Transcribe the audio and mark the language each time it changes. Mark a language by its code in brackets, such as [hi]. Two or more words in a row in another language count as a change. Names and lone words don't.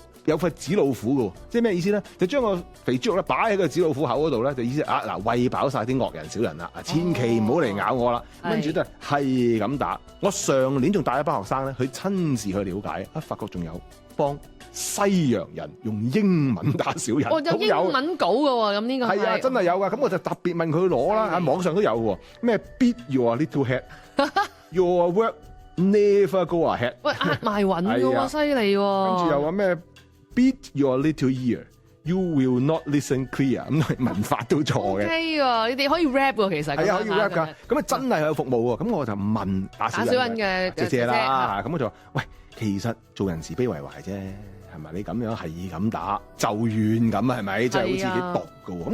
[yue] 有塊紙老虎嘅，即係咩意思咧？就將個肥豬肉咧擺喺個紙老虎口嗰度咧，就意思嗱餵飽晒啲惡人小人啦，千祈唔好嚟咬我啦。跟住都係咁打。我上年仲帶一班學生咧，去親自去了解，發覺仲有幫西洋人用英文打小人。有英文稿嘅喎，咁呢個係啊，真係有噶。咁我就特別問佢攞啦，喺網上都有喎。 [en] 咩 beat your little head，your work never go ahead。喂，押埋韻嘅喎，犀利喎。 [yue] 跟住又話咩 [en] beat your little ear，you will not listen clear。 [yue] 咁文法都錯嘅。 OK 喎，你哋可以 rap 喎，其實。係啊，可以 rap 㗎。咁啊，真係有服務喎。咁我就問打小人嘅姐姐啦。咁我就話：喂，其實做人慈悲為懷啫。係咪你咁樣係咁打咒怨咁啊？係咪即係好似幾毒㗎喎？